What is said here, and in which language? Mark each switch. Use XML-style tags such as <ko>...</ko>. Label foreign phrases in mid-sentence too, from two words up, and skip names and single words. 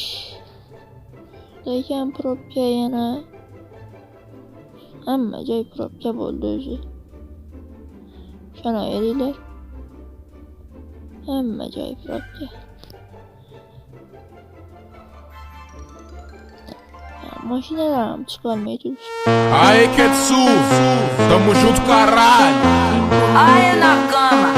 <uz>Lekin probka yana hamma joy probka bo'ldi o'zi. Ishonaveringlar. Hamma joy probka. Mashinalar ham chiqolmay turibdi.</uz> <pt>Aí, Ketsu, tamo junto, caralho.</pt> <en>I am not gone.</en>